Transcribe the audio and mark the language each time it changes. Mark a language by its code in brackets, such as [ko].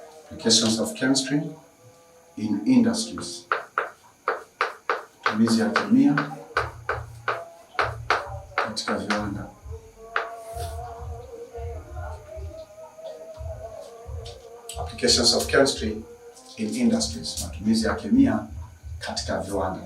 [en] Applications of chemistry in industries. [sw] Matumizi ya kemia katika viwanda. [en] Applications of chemistry in industries. [sw] Matumizi ya kemia katika viwanda.